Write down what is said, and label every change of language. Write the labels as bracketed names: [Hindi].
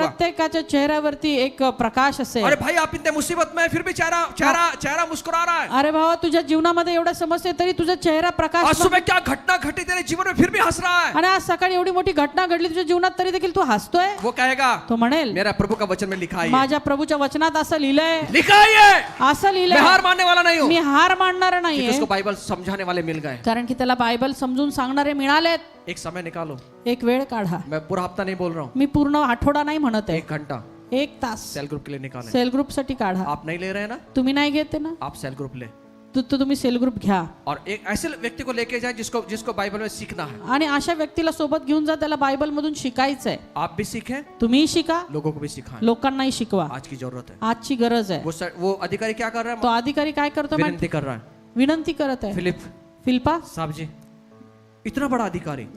[Marathi] प्रत्येकाच्या चेहऱ्यावरती एक प्रकाश असेल. [Hindi] अरे भाई, आप इतने मुसीबत में हैं, फिर भी चेहरा मुस्कुरा रहा है। [Marathi] अरे भावा, तुझ्या जीवनामध्ये एवढ्या समस्या तरी तुझा चेहरा [Hindi] आज [Marathi] प्रकाश. [Hindi] सुबह क्या घटना घटी तेरे जीवन में, फिर भी हंस रहा है। [Marathi] आणि आज सकाळी एवढी मोठी घटना घडली तुझ्या जीवनात तरी देखील तू हसतोय. [Hindi] वो कहेगा, [Marathi] तो म्हणेल, [Hindi] मेरा प्रभु का वचन में लिखा है, [Marathi] माझ्या प्रभूच्या वचनात असं लिहिलंय, [Hindi] लिखा है, [Marathi] असं [Hindi] मैं [Marathi] लिहिलंय, [Hindi] हार मानने वाला नहीं हूँ, [Marathi] मी हार मानणार [Hindi] क्योंकि [Marathi] नाहीये. [Hindi] उसको बाइबल समझाने वाले मिल गए। [Marathi] कारण की त्याला बायबल समजून सांगणारे मिळालेत. [Hindi] एक समय निकालो, [Marathi] एक वेळ काढा. [Hindi] मैं पूरा हफ्ता नहीं बोल रहा हूँ, [Marathi] मी पूर्ण आठवडा नाही म्हणत आहे, [Hindi] 1 घंटा [Marathi] 1 तास [Hindi] सेल ग्रुप के लिए निकालें। [Marathi] सेल ग्रुप साठी काढा. [Hindi] आप नहीं ले रहे हैं ना, [Marathi] तुम्ही नाही घेते ना, [Hindi] आप सेल ग्रुप ले, [Marathi] तो तुम्ही सेल ग्रुप घ्या [Hindi] और एक ऐसे व्यक्ति को लेके जाए जिसको बाइबल में सीखना है। [Marathi] आणि अशा व्यक्तीला सोबत घेऊन जा, त्याला बायबल मधून शिकायचंय. [Hindi] आप भी सीखें, [Marathi] तुम्ही शिका, [Hindi] लोगों को भी सिखाएं, [Marathi] लोकांनाही शिकवा. [Hindi] आज की जरूरत है। [Marathi] आजची गरज आहे. [Hindi] वो अधिकारी क्या कर रहा [Marathi] तो [Hindi] है, [Marathi] अधिकारी काय करतो माहिती? [Hindi] विनंती कर रहा है, [Marathi] विनंती करत आहे. फिलिपा [Hindi] साहब जी, इतना बड़ा अधिकारी,